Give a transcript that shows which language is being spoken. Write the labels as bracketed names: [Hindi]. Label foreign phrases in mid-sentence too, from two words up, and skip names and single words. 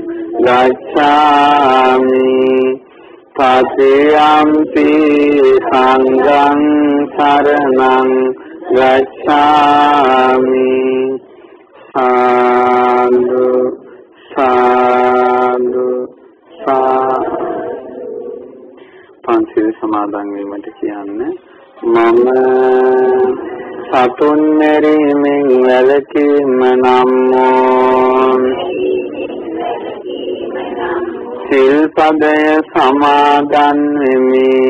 [Pali] ගච්ඡාමි တတိယම්පි සංඝං සරණං ගච්ඡාමි සාදු සාදු [Sinhala] පංචශීල සමාදන් වීමට කියන්නේ මම සතුන් මෙරීමෙන් වැළකීම නම් සිල්පදය සමාදන් වෙමි.